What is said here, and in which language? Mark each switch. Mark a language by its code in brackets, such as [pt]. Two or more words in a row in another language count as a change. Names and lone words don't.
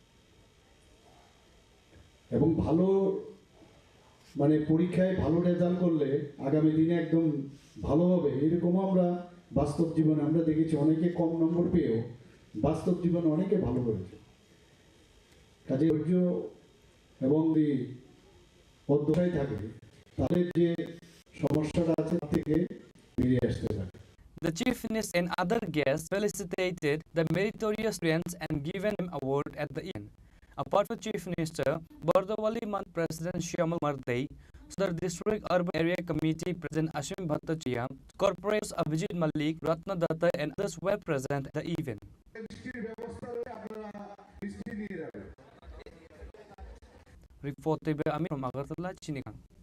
[bn] এবং ভালো মানে পরীক্ষায় ভালো রেজাল্ট করলে আগামী দিনে একদম ভালো হবে, এরকম আমরা বাস্তব জীবনে আমরা দেখেছি। অনেকে কম নম্বর পেয়েও বাস্তব জীবনে অনেকে ভালো করেছে। কাজে ধৈর্য এবং অধ্যবসায় থাকে, তাদের যে সমস্যাটা আছে তার থেকে বেরিয়ে আসতে পারে। [en] The Chief Minister and other guests felicitated the meritorious students and given them award at the event. Apart from Chief Minister, Bordowali Mand President Shyamal Mardei, Sudar District Urban Area Committee President Ashim Bhattacharya, Corporators Abhijit Malik, Ratna Datta and others were present at the event. Reported by Amir from Agartala, Chini Khorang.